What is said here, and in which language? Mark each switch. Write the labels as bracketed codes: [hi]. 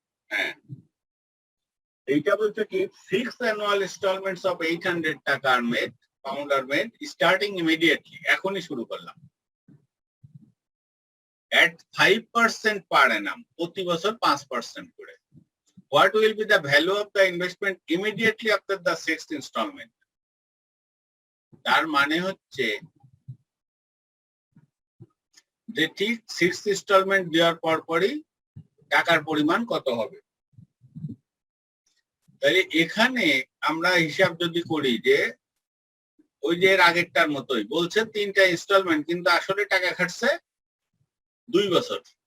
[bn] হ্যাঁ, এইটা বলছে কি 6 অ্যানুয়াল ইনস্টলমেন্টস অফ 800 টাকা are made pound are made starting immediately, এখনই শুরু করলাম, [en] at 5% per annum, [bn] প্রতি বছর 5% করে। [en] What will be the value of the investment immediately after the 6th installment? [bn] তার মানে হচ্ছে যে ঠিক 6th installment দেওয়ার পরই টাকার পরিমাণ কত হবে। তাহলে এখানে আমরা হিসাব যদি করি যে ওই যে এর আগেরটার মতোই বলছে 3টা ইনস্টলমেন্ট, কিন্তু আসলে টাকা খাটছে 2 বছর।